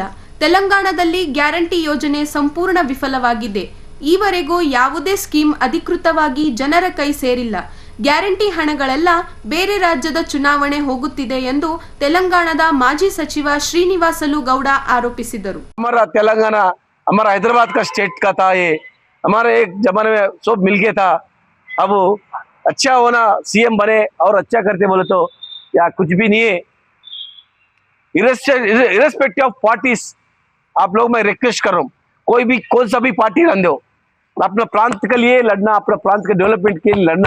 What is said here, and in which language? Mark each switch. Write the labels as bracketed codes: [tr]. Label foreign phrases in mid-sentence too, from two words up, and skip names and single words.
[kn] ತೆಲಂಗಾಣದಲ್ಲಿ ಗ್ಯಾರಂಟಿ ಯೋಜನೆ ಸಂಪೂರ್ಣ ವಿಫಲವಾಗಿದೆ. ಈವರೆಗೂ ಯಾವುದೇ ಸ್ಕೀಮ್ ಅಧಿಕೃತವಾಗಿ ಜನರ ಕೈ ಸೇರಿಲ್ಲ. ಗ್ಯಾರಂಟಿ ಹಣಗಳೆಲ್ಲ ಬೇರೆ ರಾಜ್ಯದ ಚುನಾವಣೆ ಹೋಗುತ್ತಿದೆ ಎಂದು ತೆಲಂಗಾಣದ ಮಾಜಿ ಸಚಿವ ಶ್ರೀನಿವಾಸಲು ಗೌಡ ಆರೋಪಿಸಿದರು. [hi] हमारा तेलंगाना हमारा हैदराबाद का स्टेट का था। ये हमारे एक जमाने में सब मिलके था। अब अच्छा होना, सीएम बने और अच्छा करते बोले तो या कुछ भी नहीं है। [en] irrespective of parties [hi] आप लोग मैं रिक्वेस्ट कर रहा हूँ, कोई भी कौन सा भी पार्टी रहने दो, अपना प्रांत के लिए लड़ना, अपना प्रांत के डेवलपमेंट के लिए लड़ना।